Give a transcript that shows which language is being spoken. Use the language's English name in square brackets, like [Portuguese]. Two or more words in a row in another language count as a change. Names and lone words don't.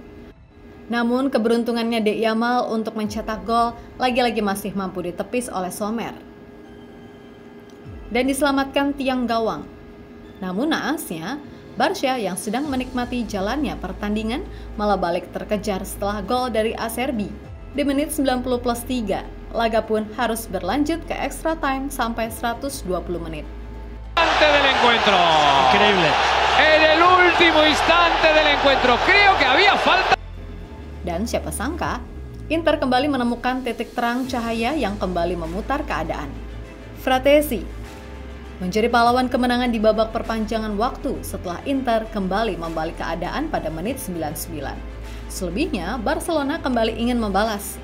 [Indonesian] Namun keberuntungannya De Yamal untuk mencetak gol lagi-lagi masih mampu ditepis oleh Sommer dan diselamatkan tiang gawang. Namun naasnya, Barca yang sedang menikmati jalannya pertandingan malah balik terkejar setelah gol dari Acerbi. Di menit 90+3, laga pun harus berlanjut ke [English] extra time [Indonesian] sampai 120 menit. [Spanish] Del encuentro. Increíble. En el último instante del encuentro, creo que había falta. [Indonesian] Dan siapa sangka, Inter kembali menemukan titik terang cahaya yang kembali memutar keadaan. Fratesi menjadi pahlawan kemenangan di babak perpanjangan waktu setelah Inter kembali membalik keadaan pada menit 99. Selebihnya, Barcelona kembali ingin membalas.